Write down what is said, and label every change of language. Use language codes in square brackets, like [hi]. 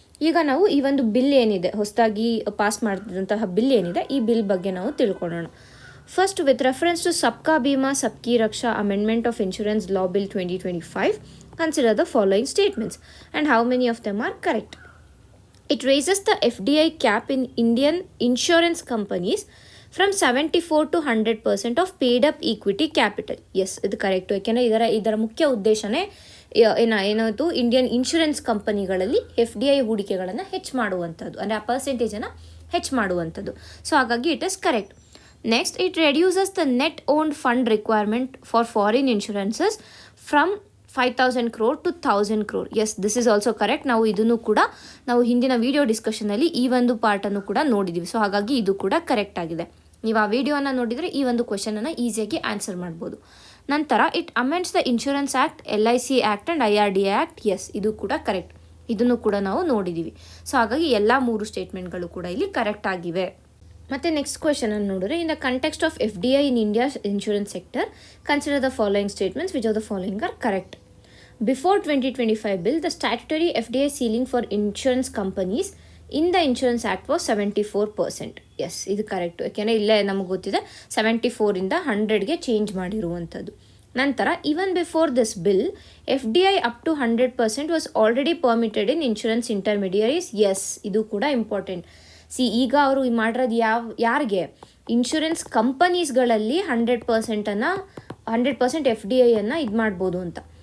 [kn] ಈಗ ನಾವು ಈ ಒಂದು ಬಿಲ್ ಏನಿದೆ, ಹೊಸದಾಗಿ ಪಾಸ್ ಮಾಡಿದಂತಹ ಬಿಲ್ ಏನಿದೆ, ಈ ಬಿಲ್ ಬಗ್ಗೆ ನಾವು ತಿಳ್ಕೊಳ್ಳೋಣ. [en] First, with reference to Sabka Bima Sabki Raksha amendment of insurance law bill 2025, consider the following statements and how many of them are correct. It raises the FDI cap in Indian insurance companies from 74 to 100% of paid up equity capital. [kn] Yes, ಇದು correct. ಯಾಕೆಂದರೆ ಇದರ ಮುಖ್ಯ ಉದ್ದೇಶನೇ ಏನಾಯಿತು, Indian insurance ಕಂಪನಿಗಳಲ್ಲಿ FDI ಹೂಡಿಕೆಗಳನ್ನು ಹೆಚ್ಚು ಮಾಡುವಂಥದ್ದು, ಅಂದರೆ ಆ ಪರ್ಸೆಂಟೇಜನ್ನು ಹೆಚ್ಚು ಮಾಡುವಂಥದ್ದು. ಸೊ ಹಾಗಾಗಿ [en] It is correct. Next, it reduces the net owned fund requirement for foreign insurances from 5,000 crore to 1,000 crore. Yes, this is also correct. [kn] ನಾವು ಇದನ್ನು ಕೂಡ ನಾವು ಹಿಂದಿನ ವಿಡಿಯೋ ಡಿಸ್ಕಷನಲ್ಲಿ ಈ ಒಂದು ಪಾರ್ಟನ್ನು ಕೂಡ ನೋಡಿದ್ದೀವಿ. ಸೊ ಹಾಗಾಗಿ ಇದು ಕೂಡ ಕರೆಕ್ಟ್ ಆಗಿದೆ. ನೀವು ಆ ವಿಡಿಯೋನ ನೋಡಿದರೆ ಈ ಒಂದು ಕ್ವೆಶನನ್ನು ಈಸಿಯಾಗಿ ಆನ್ಸರ್ ಮಾಡ್ಬೋದು. [en] ನಂತರ it amends the insurance act, LIC act and IRDA act. [kn] S, ಇದು ಕೂಡ ಕರೆಕ್ಟ್. ಇದನ್ನು ಕೂಡ ನಾವು ನೋಡಿದ್ದೀವಿ. ಸೊ ಹಾಗಾಗಿ ಎಲ್ಲ 3 ಸ್ಟೇಟ್ಮೆಂಟ್ಗಳು ಕೂಡ ಇಲ್ಲಿ ಕರೆಕ್ಟ್ ಆಗಿವೆ. ಮತ್ತು ನೆಕ್ಸ್ಟ್ ಕ್ವೆಶನನ್ನು ನೋಡಿದ್ರೆ, [en] In the context of FDI in India's insurance sector, consider the following statements which of the following are correct. Before 2025 bill, the statutory FDI ceiling for insurance companies in the Insurance Act was 74%. [kn] S, ಇದು correct. ಯಾಕೆಂದರೆ ಇಲ್ಲೇ ನಮಗೆ ಗೊತ್ತಿದೆ 74ಇಂದ 100ಗೆ change ಮಾಡಿರುವಂಥದ್ದು. [en] ನಂತರ, even before this bill, FDI up to 100% was already permitted in insurance intermediaries. [kn] S, ಇದು ಕೂಡ important. ಈಗ ಅವರು ಮಾಡಿರೋದು ಯಾರಿಗೆ, ಇನ್ಶೂರೆನ್ಸ್ ಕಂಪನೀಸ್ಗಳಲ್ಲಿ 100% FDIಯನ್ನು ಇದು ಮಾಡ್ಬೋದು ಅಂತ.